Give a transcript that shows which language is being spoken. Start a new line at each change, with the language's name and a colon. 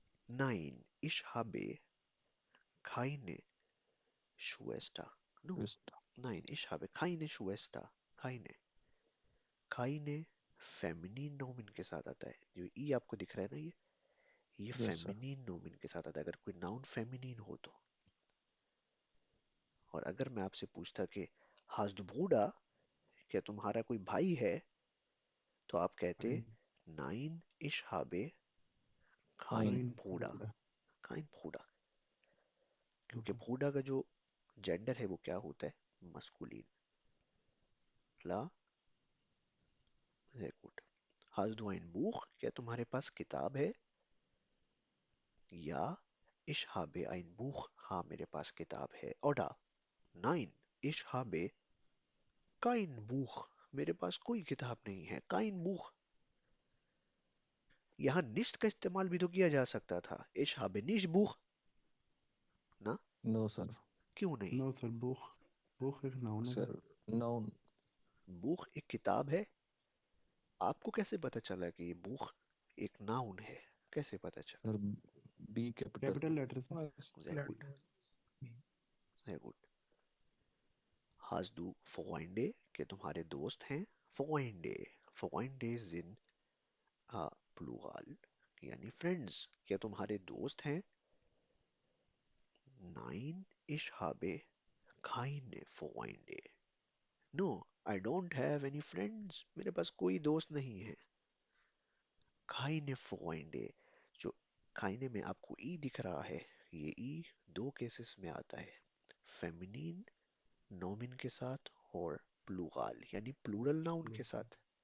German: Nein, ich habe keine Schwester.
English: No, sister.
German: nein, ich habe keine Schwester. Keine.
Hindi: Keine feminine नोमिन के साथ आता है. जो ई आपको दिख रहा है ना, ये
English: Yes sir.
Hindi: फेमिनिन नोमिन के साथ आता है अगर कोई नाउन फेमिनिन हो तो. और अगर मैं आपसे पूछता कि
German: हाज दु ब्रूडा,
Hindi: क्या तुम्हारा कोई भाई है, तो आप कहते
German: नाइन इश हाबे खाइन काइन ब्रूडा. बूढ़ा.
Hindi: खाइन ब्रूडा, क्योंकि ब्रूडा का जो जेंडर है वो क्या होता है?
German: मस्कुलिन. ला, sehr gut. Hast du ein Buch?
Hindi: क्या तुम्हारे पास किताब है?
German: Ja, ich habe ein Buch.
Hindi: हाँ, मेरे पास किताब है.
German: Oder nein, ich habe kein Buch.
Hindi: मेरे पास कोई किताब नहीं है.
German: Kein Buch.
Hindi: यहाँ nicht का इस्तेमाल भी तो किया जा सकता था.
German: Ich habe nicht Buch.
Hindi: ना?
English: No sir.
Hindi: क्यों नहीं? नो सर, बुख. बुख एक नाउन है सर.
English: Sir noun.
Hindi: Buch एक किताब है. आपको कैसे पता चला कि ये बुक एक नाउन है? कैसे पता चला?
English: Sir B capital.
Hindi: Capital letter से.
German: Sehr gut, sehr gut. Hast du Freunde?
Hindi: कि तुम्हारे दोस्त हैं?
German: Freunde, Freunde sind plural, यानी friends.
Hindi: क्या तुम्हारे दोस्त हैं?
German: Nein, ich habe keine Freunde.
English: No, I don't have any friends.
Hindi: मेरे पास कोई दोस्त नहीं है.
German: keine Freunde,
Hindi: जो keine में आपको ई दिख रहा है, ये ई दो केसेस में आता है. फेमिनिन नोमिन के साथ और प्लूरल यानी प्लूरल नाउन के साथ.